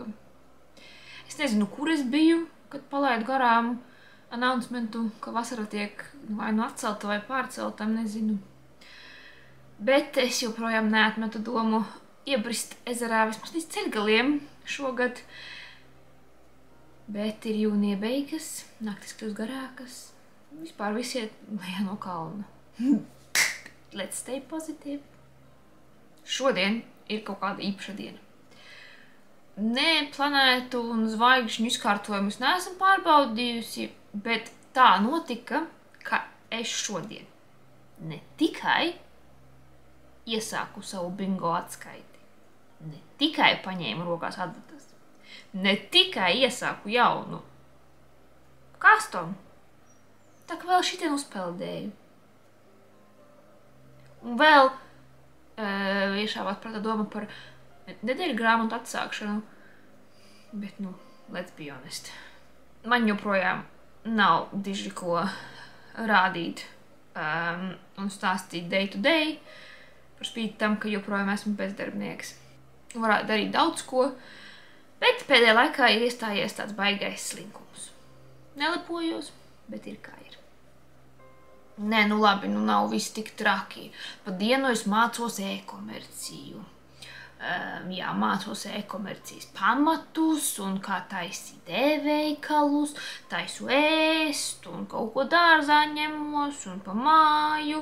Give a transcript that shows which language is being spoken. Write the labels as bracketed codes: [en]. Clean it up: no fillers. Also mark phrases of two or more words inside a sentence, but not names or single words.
[lv] Es nezinu, kur es biju, kad palaidu garām announcementu, ka vasara tiek vai nu atcelta vai pārcelta, nezinu. Bet es joprojām neatmetu domu iebrist ezerā vismaz līdz ceļgaliem šogad. Bet ir jūnija beigas, naktis kļūst garākas, vispār visi iet lejā no kalna. [en] Let's stay positive. [lv] Šodien ir kaut kāda īpaša diena. Ne planētu un zvaigžņu izkārtojumus neesam pārbaudījusi, bet tā notika, ka es šodien ne tikai iesāku savu bingo atskaiti, ne tikai paņēmu rokās atvatas, ne tikai iesāku jaunu kastomu, tā ka vēl šitien uzpeldēju. Un vēl iešāvās prātā doma par nedēļu grāmatu atsākšanu, bet, [en] let's be honest, [lv] man joprojām nav diži ko rādīt un stāstīt [en] day to day, [lv] par spīti tam, ka joprojām esmu bezdarbnieks. Varētu darīt daudz ko, bet pēdējā laikā ir iestājies tāds baigais slinkums. Nelepojos, bet ir kā ir. Nē, labi, nav viss tik traki. Pa dienu es mācos e-komerciju. Mācos e-komercijas pamatus un kā taisīt e-veikalus, taisu ēst un kaut ko dārzā ņemos un pa māju.